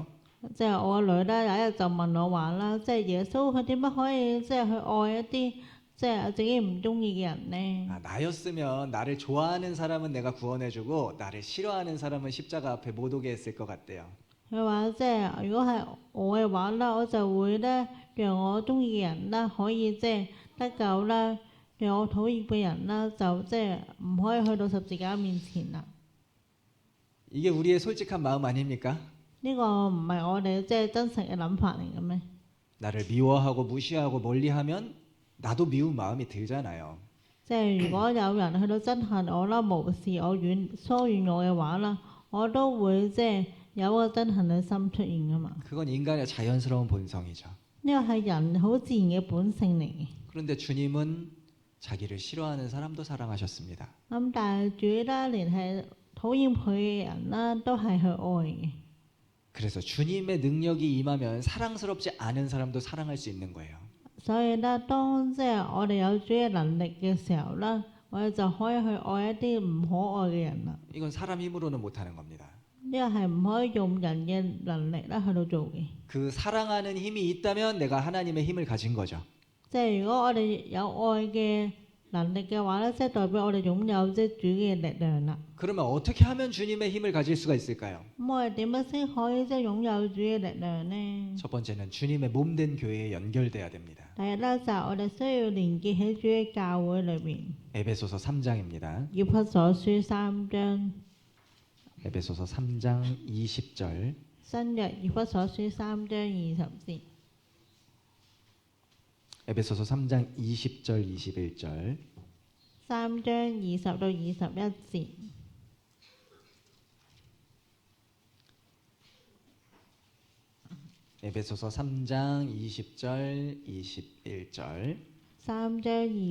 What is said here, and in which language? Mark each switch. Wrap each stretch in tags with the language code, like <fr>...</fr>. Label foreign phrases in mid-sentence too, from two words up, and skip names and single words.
<yue>即係我個女咧有一日就問我話啦，即係耶穌佢點解可以即係去愛一啲即係自己唔中意嘅人呢？</yue> <ko>나였으면 나를 좋아하는 사람은 내가 구원해주고 나를 싫어하는 사람은 십자가 앞에 못 오게 했을 것 같대요.</ko> <yue>佢話即係如果係我嘅話啦，我就會咧讓我中意嘅人啦可以即係得救啦，讓我討厭嘅人啦就即係唔可以去到十字架面前啦。</yue> <ko>이게 우리의 솔직한 마음 아닙니까?</ko> <yue>呢個唔係我哋即係真實嘅諗法嚟嘅咩？</yue> <ko>나를 미워하고 무시하고 멀리하면 나도 미운 마음이 들잖아요.</ko> <yue>即係如果有人去到憎恨我啦、無視我、疏遠我嘅話啦，我都會即係有個憎恨嘅心出現噶嘛。</yue> <ko>그건 인간의 자연스러운 본성이죠.</ko> <yue>呢個係人好自然嘅本性嚟嘅。</yue> <ko>그런데 주님은 자기를 싫어하는 사람도 사랑하셨습니다.</ko> <yue>咁但係主咧，連係討厭佢嘅人啦，都係去愛嘅。</yue> <ko>그래서 주님의 능력이 임하면 사랑스럽지 않은 사람도 사랑할 수 있는 거예요.</ko> <yue>所以咧，當即係我哋有主嘅能力嘅時候啦，我哋就可以去愛一啲唔可愛嘅人啦。</yue> <ko>이건 사람 힘으로는 못하는 겁니다.</ko> <yue>呢個係唔可以用人嘅能力咧去到做嘅。</yue> <ko>그 사랑하는 힘이 있다면 내가 하나님의 힘을 가진 거죠.</ko> <yue>即係如果我哋有愛嘅能力嘅話咧，即係代表我哋擁有即係主嘅力量啦。</yue> <ko>그러면 어떻게 하면 주님의 힘을 가질 수가 있을까요?</ko> <yue>咁我哋點樣先可以即係擁有主嘅力量呢？</yue> <ko>첫 번째는 주님의 몸된 교회에 연결돼야 됩니다.</ko> <yue>第一咧就係我哋需要連結喺主嘅教會裏邊。</yue> <ko>에베소서 3장입니다.</ko> <yue>以弗所書3章，</yue> <ko>에베소서 3장 20절.</ko> <yue>新約以弗所書3章20節。</yue> <ko>에베소서 3장 20절 21절.</ko> <yue>3 章20到21節。</yue> <ko>에베소서 3장 20절 21절.</ko>